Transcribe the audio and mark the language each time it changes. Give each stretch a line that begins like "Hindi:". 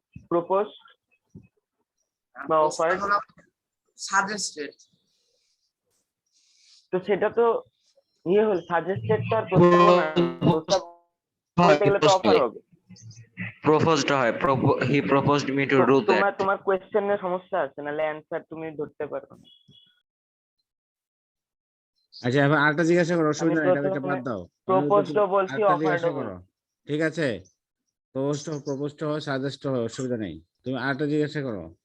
Bangla: Propose বা offered। Suggested. তো সেটা তো ইয়ে হল, সাজেস্টেড তো আর প্রস্তাবনা, প্রস্তাব বলতে গেলে তো অফার হবে।
English: proposed
Bangla: হয়,
English: he proposed me to do that.
Bangla: তোমার কোয়েশ্চেনের সমস্যা আছে, নাহলে অ্যানসার তুমি ধরতে পারো না। আচ্ছা, এবার আরেকটা জিজ্ঞাসা করো, অসুবিধা নেই, এটা প্রথমে বাদ দাও। প্রপোজড বলছি, আরেকটা অফার্ড জিজ্ঞাসা করো, ঠিক আছে? প্রপোজড হয়, সাজেস্ট হয়, অসুবিধা নেই, তুমি আরেকটা জিজ্ঞাসা করো।